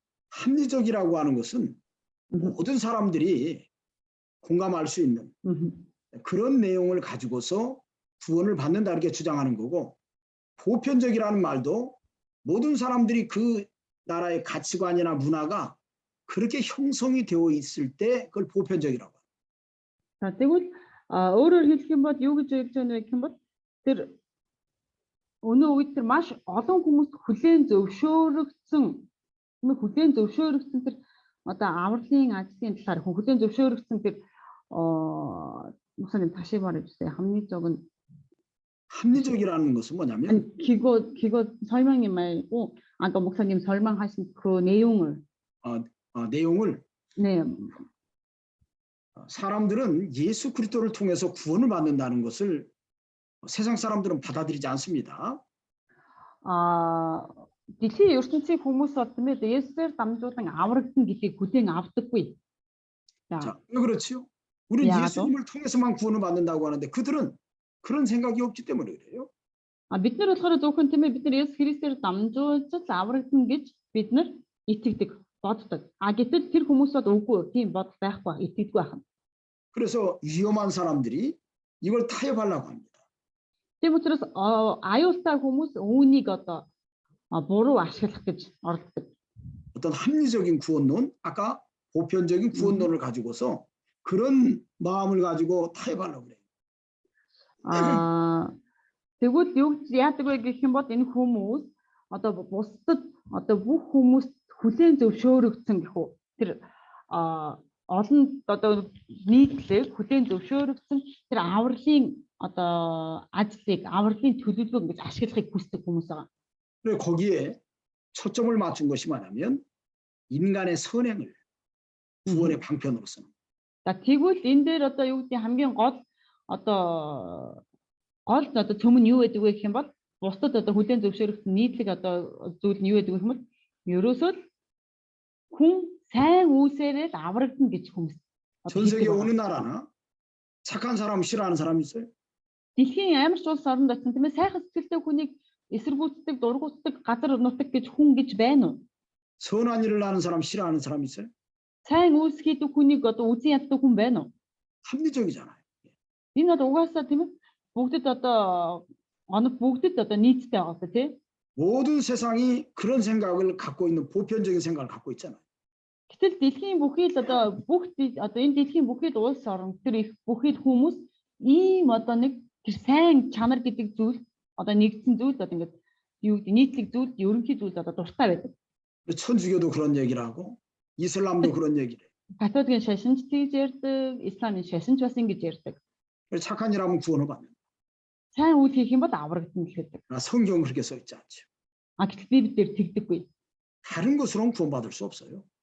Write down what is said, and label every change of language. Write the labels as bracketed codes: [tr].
[ko] 합리적이라고 하는 것은 모든 사람들이 공감할 수 있는 그런 내용을 가지고서 구원을 받는다 이렇게 주장하는 거고 보편적이라는 말도 모든 사람들이 그 나라의 가치관이나 문화가 그렇게 형성이 되어 있을 때 그걸 보편적이라고 합니다. [mn] Тэгвэл өөрөөр хэлэх юм бол юу гэж хэлж байна вэ гэх юм бол тэр өнөө үед тэр маш олон хүмүүст хүлээн зөвшөөрөгдсөн тэр одоо авралын ажлын талаар хүлээн зөвшөөрөгдсөн тэр [ko] 무슨 다시 말해주세요. 합리적이라는 것은 뭐냐면 그거 설명이 말고 아까 목사님 설명하신 그 내용을 네, 사람들은 예수 그리스도를 통해서 구원을 받는다는 것을 세상 사람들은 받아들이지 않습니다. [mn] дэлхийн ертөнцийн хүмүүс бол тийм ээ Есүсээр дамжуулан аврагдана гэдгийг хүлээн авдаггүй. За, [ko] 자, 왜 그렇지요? 우리는 야도? 예수님을 통해서만 구원을 받는다고 하는데 그들은 그런 생각이 없기 때문에 그래요. [mn] бид нар болохоор зөвхөн тийм ээ бид нар Есүс Христээр дамжуулж л аврагдана гэж бид нар итгэдэг, боддог. Гэтэл тэр хүмүүс бол үгүй, тийм бодол байхгүй, итгэдэггүй байна. [ko] 그래서 위험한 사람들이 이걸 타협하려고 합니다. [mn] Тийм учраас аюултай хүмүүс үүнийг одоо буруу ашиглах гэж оролддог. [ko] 어떤 합리적인 구원론, 아까 보편적인 구원론을 가지고서 그런 마음을 가지고 타협하려고 그래요. [mn] Тэгвэл юу яадаг вэ гэх юм бол энэ хүмүүс одоо бусдад одоо бүх хүмүүст хүлээн зөвшөөрөгдсөн гэх үү. Тэр олон одоо нийтлэг хүлээн зөвшөөрөгдсөн тэр авралын одоо ажлыг авралын төлөвлөгөө гэж ашиглахыг хүсдэг хүмүүс байгаа. [ko] 그래 거기에 초점을 맞춘 것이 뭐냐면 인간의 선행을 구원의 방편으로서는. [mn] За тэгвэл энэ дээр одоо юу гэдэг хамгийн гол төм нь юу байдаг вэ гэх юм бол бусдад одоо хүлээн зөвшөөрөгдсөн нийтлэг одоо зүйл нь юу байдаг вэ гэх юм бол ерөөсөө хүн сайн үйлсээрээ аврагдана гэж хүмүүс. [ko] 전 세계 어느 나라나 착한 사람 싫어하는 사람 있어요? [mn] Дэлхийн ямар ч улс оронд очсон тийм ээ сайхан сэтгэлтэй хүнийг эсэргүүцдэг, дургуутдаг, газар нутаг гэж хүн гэж байна уу? [ko] 선한 일을 하는 사람 싫어하는 사람 있어요? [mn] Сайн үйлс хийдэг хүнийг одоо үзэн яддаг хүн байна уу? [ko] 합리적이잖아요. [mn] Энэ бол угаасаа тийм ээ бүгдэд одоо нийттэй байгаа тийм. [ko] 모든 세상이 그런 생각을 갖고 있는 보편적인 생각을 갖고 있잖아요. [mn] Гэтэл дэлхийн бүхий л одоо энэ дэлхийн бүхий л улс орн тэр их бүхий л хүмүүс ийм одоо нэг тэр сайн чанар гэдэг зүйл одоо нэгдсэн зүйл одоо ингээд юу гэдэг нийтлэг зүйл ерөнхий зүйл одоо дуртай байдаг. [ko] 천주교도 그런 얘기를 하고 이슬람도 그런 얘기를 해요. [mn] Католикийн шашинч тэгж ярьдаг, исламын шашинч бас ингэж ярьдаг. [ko] 착한 일 하면 구원을 받는다. [mn] Сайн үйл хийх юм бол аврагдана гэдэг. [ko] 성경은 그렇게 써 있지 않죠. [mn] Гэтэл Библи дээр тэгдэггүй. [ko] 다른 것으로는 구원받을 수 없어요.